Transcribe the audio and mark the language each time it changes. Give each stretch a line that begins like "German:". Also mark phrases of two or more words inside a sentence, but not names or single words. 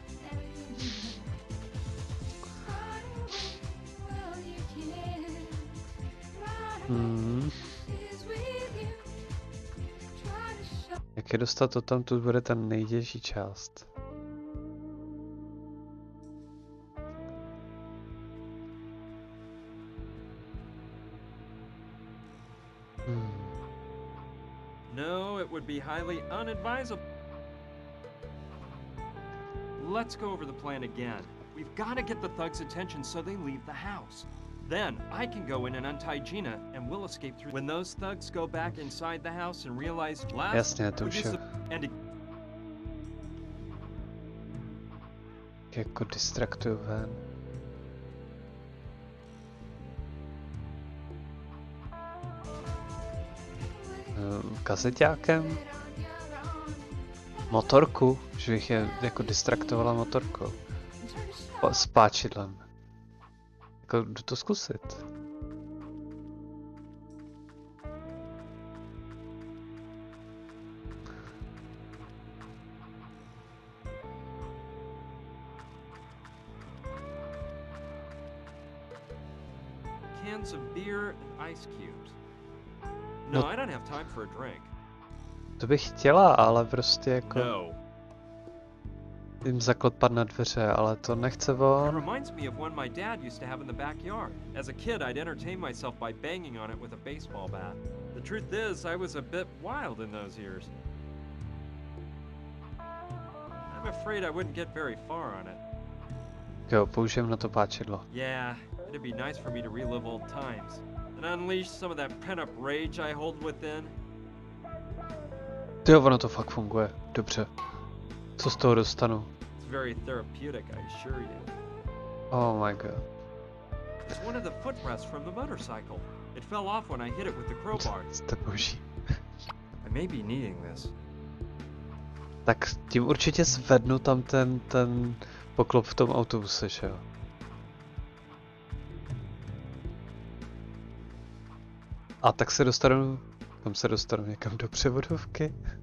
Czech: Jak je dostat odtamtud, bude ta nejtěžší část.
English: No, it would be highly unadvisable. Let's go over the plan again. We've got to get the thugs' attention so they leave the house. Then I can go in and untie Gina, and we'll escape through. When those thugs go back inside the house and realize
Czech: Jasně, to už je. Jako distraktuju ven. Kazeťákem? Motorku? Že bych je jako distraktovala motorkou. S páčidlem. Jako jdu to zkusit.
English: Cans of beer and ice cubes. No, I don't have time for a drink.
Czech: To bych chtěla, ale prostě jako... No. Jim zaklepat na dveře, ale to nechce on.
English: It reminds me of one my dad used to have in the backyard. As a kid, I'd entertain myself by banging on it with a baseball bat. The truth is, I was a bit wild in those years. I'm afraid I wouldn't get very far on it.
Czech: Jo, použijem na to páčidlo.
English: Yeah, it'd be nice for me to relive old times. And unleash some of that pent-up rage I hold within.
Czech: Jo, ono to fakt funguje. Dobře. Co z toho dostanu?
English: It's very therapeutic, I assure you. Oh my god. It's one of the footrests from the motorcycle. It fell off when I hit it with the crowbar.
Czech: Jste boží.
English: I may be needing this.
Czech: Tak tím určitě zvednu tam ten poklop v tom autobuse, že jo? A tak se dostanu... Kam se dostanu? Někam do převodovky?